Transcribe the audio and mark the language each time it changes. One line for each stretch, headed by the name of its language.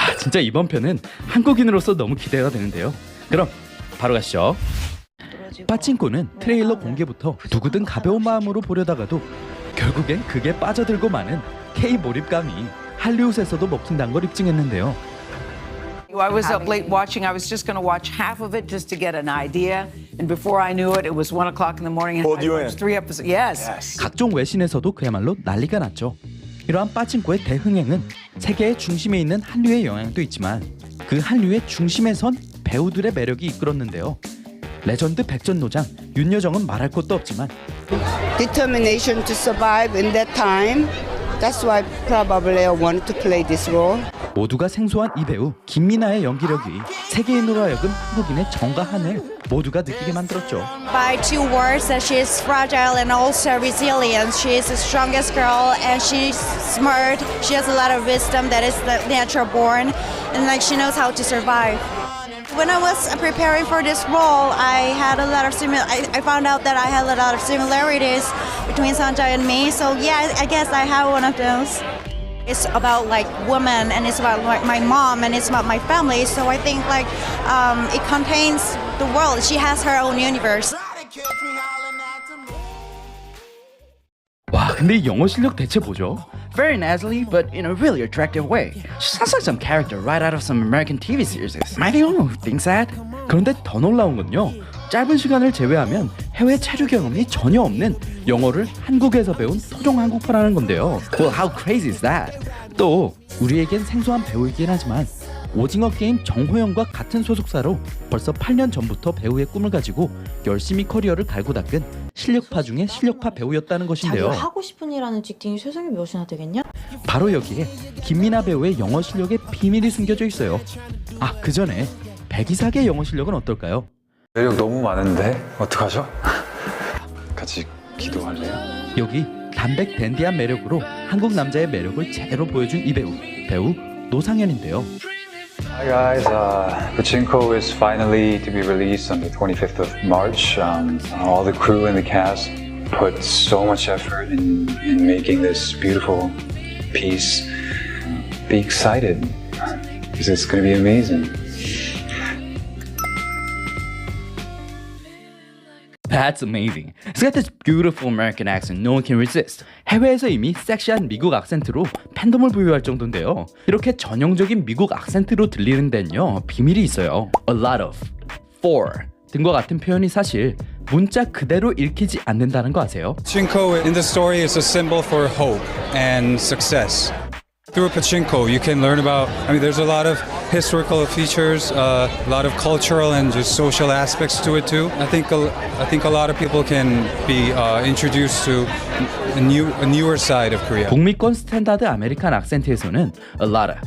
Korean: 진짜 이번 편은 한국인으로서 너무 기대가 되는데요. 그럼 바로 가시죠. 빠친코는 트레일러 공개부터 누구든 가벼운 마음으로 보려다가도 결국엔 그게 빠져들고 마는 K 몰입감이 할리우드에서도 먹힌다는 걸 입증했는데요.
English: I was up late watching. I was just going to watch half of it just to get an idea. And before I knew it, it was 1 o'clock in the morning. And I watched 3 episodes. Yes.
Korean: 각종 외신에서도 그야말로 난리가 났죠. 이러한 빠친코의 대흥행은 세계의 중심에 있는 한류의 영향도 있지만 그 한류의 중심에 선 배우들의 매력이 이끌었는데요. 레전드 백전노장 윤여정은 말할 것도 없지만
English: determination to survive in that time. That's why probably I wanted to play this role.
Korean: 모두가 생소한 이 배우 김민아의 연기력이 세계인으로 하여금 한국인의 정과 한을 모두가 느끼게 만들었죠.
English: By 2 words that she is fragile and also resilient. She is the strongest girl and she's smart. She has a lot of wisdom that is natural born and like she knows how to survive. When I was preparing for this role, I found out that I had a lot of similarities between Sanjay and me. So yeah, I guess I have one of those. It's about like women and it's about like my mom and it's about my family. So I think like it contains the world. She has her own universe.
Korean: 와, 근데 이 영어 실력 대체 뭐죠?
English: Very nasally, but in a really attractive way. She sounds like some character right out of some American TV series. Am I the only one who thinks that?
Korean: 그런데 더 놀라운 건요. 짧은 시간을 제외하면 해외 체류 경험이 전혀 없는 영어를 한국에서 배운 토종 한국어라는 건데요.
English: Well, how crazy is that?
Korean: 또 우리에겐 생소한 배우이긴 하지만 오징어 게임 정호영과 같은 소속사로 벌써 8년 전부터 배우의 꿈을 가지고 열심히 커리어를 갈고 닦은 실력파 중에 실력파 배우였다는 것인데요. 자기가 하고 싶은 일하는 직딩이 세상에 몇이나 되겠냐? 바로 여기에 김민아 배우의 영어 실력에 비밀이 숨겨져 있어요. 그 전에 백이삭의 영어 실력은 어떨까요? 매력 너무 많은데 어떡하죠? 같이 기도할래요? 여기 담백 댄디한 매력으로 한국 남자의 매력을 제대로 보여준 이 배우 노상현인데요.
English: Hi guys, Pachinko is finally to be released on the 25th of March. All the crew and the cast put so much effort in making this beautiful piece. Be excited because it's going to be amazing. That's amazing. It's got this beautiful American accent no one can resist.
Korean: 해외에서 이미 섹시한 미국 악센트로 팬덤을 부여할 정도인데요. 이렇게 전형적인 미국 악센트로 들리는 데는요, 비밀이 있어요. A lot of, for 등과 같은 표현이 사실 문자 그대로 읽히지 않는다는 거 아세요?
English: Pachinko in the story is a symbol for hope and success. Through Pachinko, you can learn about, there's a lot of historical features, a lot of cultural and just social aspects to it too. I think a lot of people can be introduced to a newer side of Korea.
Korean: 북미권 스탠다드 아메리칸 악센트에서는 a lot of,